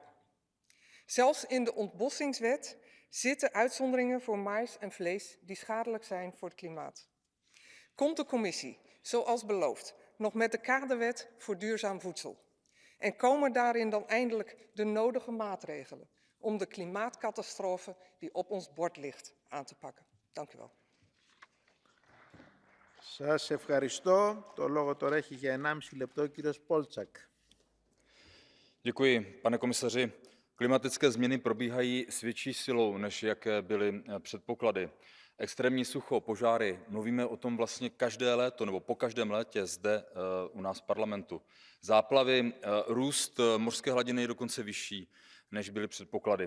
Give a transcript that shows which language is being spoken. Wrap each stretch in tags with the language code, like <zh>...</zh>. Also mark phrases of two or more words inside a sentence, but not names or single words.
<nl>Zelfs in de ontbossingswet zitten uitzonderingen voor mais en vlees die schadelijk zijn voor het klimaat. komt de commissie, zoals beloofd, nog met de kaderwet voor duurzaam voedsel. En komen daarin dan eindelijk de nodige maatregelen om de klimaatcatastrofe die op ons bord ligt aan te pakken. Dank u wel.</nl> <el>Σας ευχαριστώ. Το λόγο τώρα έχει για 1,5 λεπτό ο κύριος Polčák.</el> <cs>Děkuji, pane komisaři. Klimatické změny probíhají s větší silou, než jaké byly předpoklady. Extrémní sucho, požáry, mluvíme o tom vlastně každé léto nebo po každém létě zde u nás v parlamentu. Záplavy, růst mořské hladiny je dokonce vyšší, než byly předpoklady.</cs>